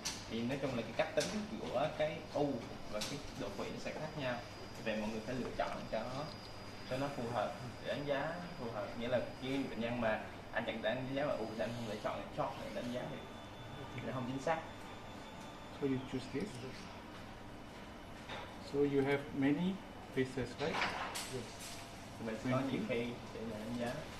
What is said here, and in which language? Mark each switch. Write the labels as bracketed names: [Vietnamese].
[Vietnamese] Thì nói chung là cái cách tính của cái u và cái đột quỵ nó sẽ khác nhau. Về mọi người phải lựa chọn cho nó phù hợp để đánh giá phù hợp. Nghĩa là cái bệnh nhân mà anh chẳng đánh giá mà u thì anh không thể chọn để đánh giá thì nó không chính xác. [English] So you choose this. So you have many faces, right? [Vietnamese] Mình sẽ có nhiều khi để đánh giá.